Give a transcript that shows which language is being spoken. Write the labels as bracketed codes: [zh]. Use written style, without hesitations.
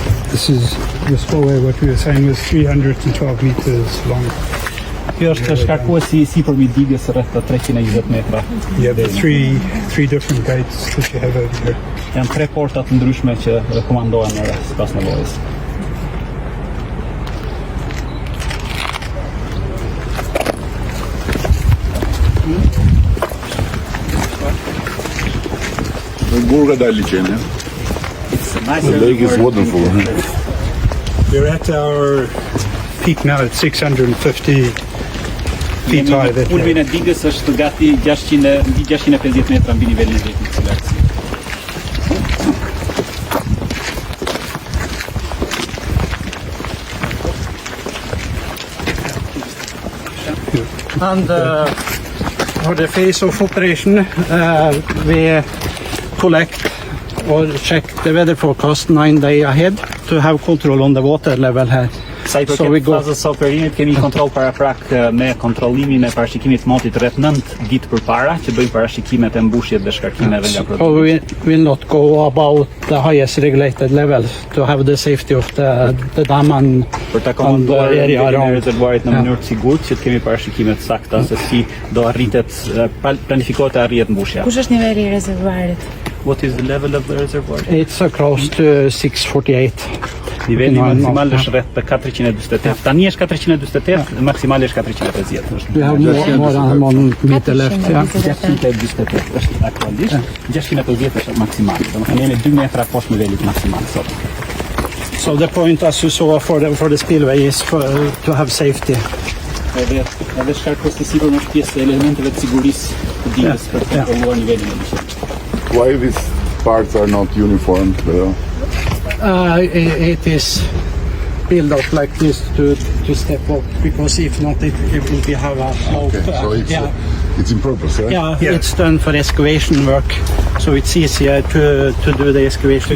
[en] This is the spillway, what we were saying was 312 meters long. [sq] Kjo është shkarkuesi sipërmi digës rreth 320 metra. [en] You have three different gates that you have over here. [sq] Janë 3 porta të ndryshme që rekomandohen sipas nevojës. Burga dali qenë. [en] The lake is wonderful. We're at our peak now at 650 feet high. [sq] Ulbin e digës është gati 650 metra mbi nivelin e rrjetit të lartë. [en] And for the phase of operation, we collect or check the weather forecast 9 days ahead to have control on the water level here. [sq] Sa I përket fazës së operimit kemi kontroll paraprak me kontrollimin e parashikimit të motit rreth 9 ditë përpara që bëjmë parashikimet e mbushjes dhe shkarkimeve nga [en] So we will not go about the highest regulated level to have the safety of the dam and [sq] për ta komanduar rezervuarit në mënyrë të sigurt që të kemi parashikime të sakta se si do arritet planifikohet të arrihet mbushja. Kush është niveli I rezervuarit? [en] What is the level of the reservoir? It's close to 648. [sq] Niveli maksimal është rreth 448. Tani është 448, maksimali është 450. [en] We have more than 1 meter left. Yeah. [sq] 648 është aktualisht, 650 është maksimali. Domethënë jemi 2 metra poshtë nivelit maksimal sot. [en] So the point, as you saw, for the spillway is to have safety. [sq] Edhe shkarkuesi sipër është pjesë e elementeve të sigurisë të digës për të kontrolluar nivelin e mëshit. [en] Why these parts are not uniform? It is built up like this to step up, because if not, it will be have a slope. Okay, so it's in purpose, right? Yeah, it's done for excavation work, so it's easier to do the excavation